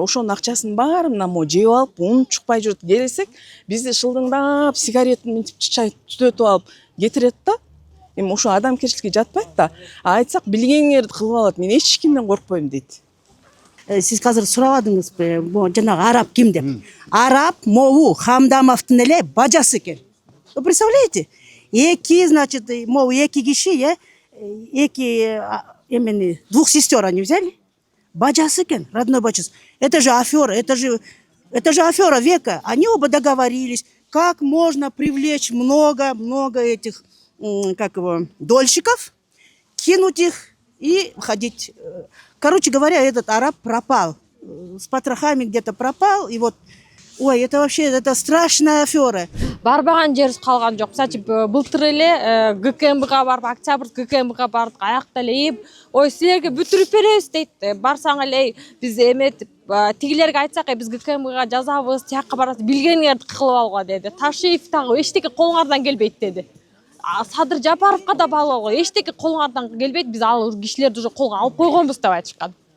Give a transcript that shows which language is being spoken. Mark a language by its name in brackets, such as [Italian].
[Kyrgyz] Ошонун акчасын баарын мо жеп алып, ун чукпай жүрүп келсек, бизди шылдыңдап, сигарет мынтип чай түтөтүп алып кетирет да. эми ошо адамгерчиликке жатпайт да. Айтсак билгениңерди кылып алат. Мен эч кимден коркпойм дейт. Сиз казыр сурабадыңызбы, бу жанагы араб ким деп? Араб могу Хамдамовдун эле бажасы экен. [Russian] Вы представляете? Эки, значит, могу [Kyrgyz] эки киши, [Russian] эки именно двух сестер они взяли. [Kyrgyz] Бажасы экен, [Russian] родной бажасы. Это же афера, это же афера века. Они оба договорились, как можно привлечь много этих, как его, дольщиков, кинуть их и ходить. Короче говоря, этот араб пропал. С потрохами где-то пропал. И вот, ой, это вообще, это страшная афера. [Kyrgyz] Барбаган жерибиз калган жок. Мисалы үчүн былтыр эле ГКМБга барып, Октябрь ГКМБга бардык, аякта эле ийип, ой, силерге бүтүрүп беребиз дейт. Барсаң эле биз эметип, тигилерге айтсак, биз ГКМБга жазабыз, тияққа барасыз, билгениңерди кылып алууга деди. Ташиев дагы эчтеке колуңардан келбейт деди. Садыр Жапаровка да баглоо, эчтеке колуңардан келбейт, биз ал кишилерди уже колго алып койгонбуз деп айтышкан.